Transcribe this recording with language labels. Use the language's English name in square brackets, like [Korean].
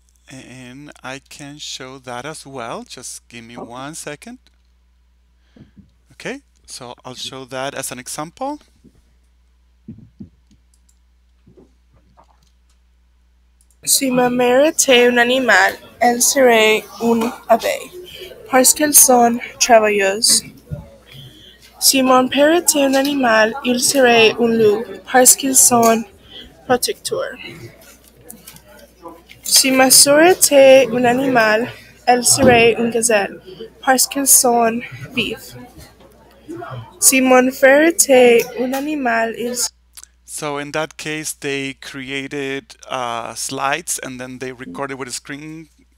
[English] And I can show that as well. Just give me 1 second. Okay, so I'll show that as an example. [French] Si ma mère était un animal, elle serait une abeille, parce qu'elles sont travailleuses. Si mon père était un animal, il serait un loup, parce qu'ils sont protecteurs. Si ma sœur était un animal, elle serait une gazelle, parce qu'ils sont vifs. Si mon frère était un animal, il [English] So in that case, they created slides and then they recorded with a screen.